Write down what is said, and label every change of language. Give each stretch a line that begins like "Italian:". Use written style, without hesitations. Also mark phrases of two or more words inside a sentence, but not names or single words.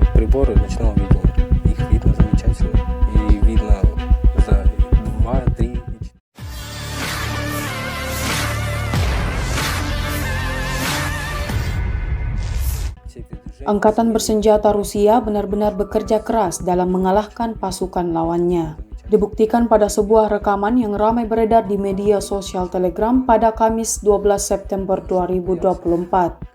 Russian: приборы ночного видения. Их видно замечательно. И видно за 2, 3 и 4.
Indonesian: Angkatan bersenjata Rusia benar-benar bekerja keras dalam mengalahkan pasukan lawannya. Dibuktikan pada sebuah rekaman yang ramai beredar di media sosial Telegram pada Kamis 12 September 2024.